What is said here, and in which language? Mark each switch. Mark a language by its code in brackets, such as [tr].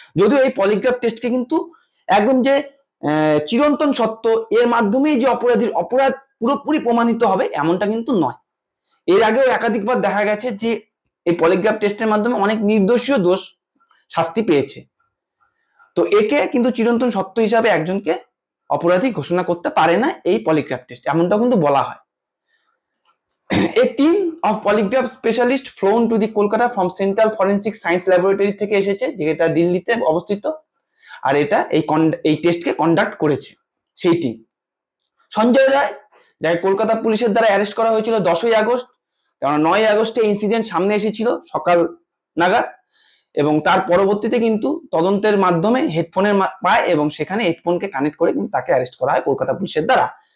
[bn] যদিও এই পলিগ্রাফ টেস্টকে কিন্তু একদম যে চিরন্তন সত্য, এর মাধ্যমেই যে অপরাধ পুরোপুরি প্রমাণিত হবে এমনটা কিন্তু নয়। এর আগেও একাধিকবার দেখা গেছে যে এই পলিগ্রাফ টেস্টের মাধ্যমে অনেক নির্দোষীয় দোষ শাস্তি পেয়েছে। তো একে কিন্তু চিরন্তন সত্য হিসাবে একজনকে অপরাধী ঘোষণা করতে পারে না এই পলিগ্রাফ টেস্ট, এমনটাও কিন্তু বলা হয়। [en] A team of polygraph specialists flown to the Kolkata from Central Forensic Science Laboratory [bn] থেকে এসেছে, যেটা দিল্লিতে অবস্থিত, আর এটা এই টেস্টকে কন্ডাক্ট করেছে সেই টিম। সঞ্জয় রায়, যাকে কলকাতা পুলিশের দ্বারা অ্যারেস্ট করা হয়েছিল 10ই আগস্ট, কারণ 9ই আগস্টে ইনসিডেন্ট সামনে এসেছিল সকাল নাগাদ, এবং তার পরবর্তীতে কিন্তু তদন্তের মাধ্যমে হেডফোনের পায় এবং সেখানে হেডফোনকে কানেক্ট করে কিন্তু তাকে অ্যারেস্ট করা হয় কলকাতা পুলিশের দ্বারা।